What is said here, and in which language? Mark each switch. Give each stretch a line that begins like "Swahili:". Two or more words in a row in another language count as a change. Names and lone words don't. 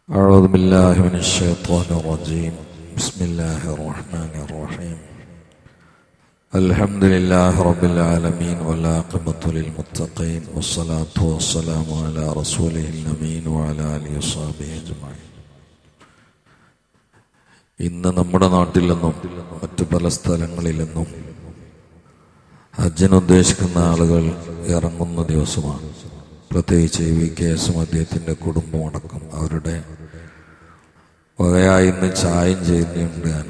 Arabic: أعوذ بالله من الشيطان الرجيم. بسم الله الرحمن الرحيم. الحمد لله رب العالمين والعاقبة للمتقين والصلاة والسلام على رسوله الأمين وعلى آله وصحبه أجمعين.
Malayalam: ഇന്ന് നമ്മുടെ നാട്ടിൽ നിന്നും മറ്റു പല സ്ഥലങ്ങളിൽ നിന്നും ഹജ്ജിന് ഉദ്ദേശിക്കുന്ന ആളുകൾ ഇറങ്ങുന്ന ദിവസമാണ്. പ്രത്യേകിച്ച് VKS അദ്ദേഹത്തിൻ്റെ കുടുംബം അടക്കം അവരുടെ വകയായി ഇന്ന് ചായം ചെയ്യുന്നുണ്ട് ഞാനും.